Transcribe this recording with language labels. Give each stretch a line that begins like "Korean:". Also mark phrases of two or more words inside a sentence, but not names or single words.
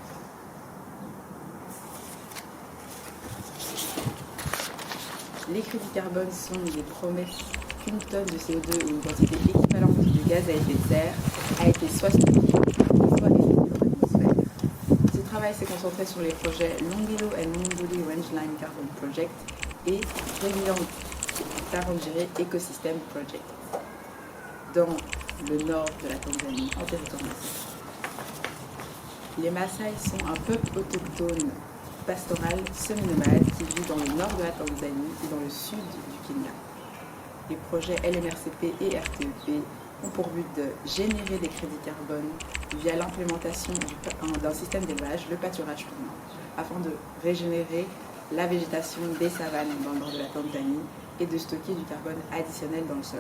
French: Les crédits carbone sont les promesses qu'une tonne de CO2 ou une quantité équivalente de gaz à effet de serre a été soit stocké, soit émis dans l'atmosphère. Ce travail s'est concentré sur les projets Longilo and Monduli Rangeline Carbon Project et Resilient Tarangire Ecosystem Project dans le nord de la Tanzanie, en territoire maasai. Les Maasai sont un peuple autochtone pastoral semi-nomade qui vit dans le nord de la Tanzanie et dans le sud du Kenya. Les projets LMRCP et RTEP ont pour but de générer des crédits carbone via l'implémentation d'un système d'élevage, le pâturage tournant, afin de régénérer la végétation des savanes dans le nord de la Tanzanie et de stocker du carbone additionnel dans le sol.